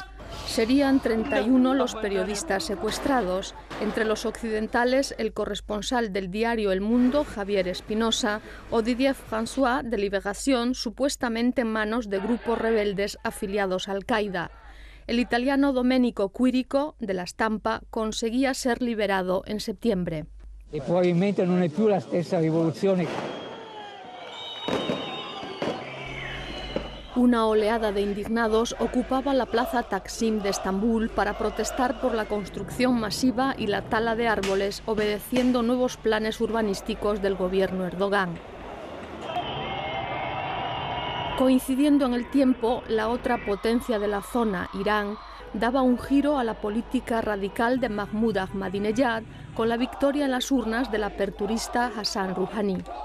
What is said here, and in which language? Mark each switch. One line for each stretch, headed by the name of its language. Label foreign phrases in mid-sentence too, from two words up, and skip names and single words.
Spanish: Serían 31 los periodistas secuestrados, entre los occidentales el corresponsal del diario El Mundo, Javier Espinosa, o Didier François, de Libération, supuestamente en manos de grupos rebeldes afiliados a Al-Qaeda. El italiano Domenico Quirico, de La Stampa, conseguía ser liberado en septiembre.
Italian: E probabilmente non è più la stessa rivoluzione.
Spanish: Una oleada de indignados ocupaba la plaza Taksim de Estambul para protestar por la construcción masiva y la tala de árboles, obedeciendo nuevos planes urbanísticos del gobierno Erdogan. Coincidiendo en el tiempo, la otra potencia de la zona, Irán, daba un giro a la política radical de Mahmoud Ahmadinejad con la victoria en las urnas del aperturista Hassan Rouhani.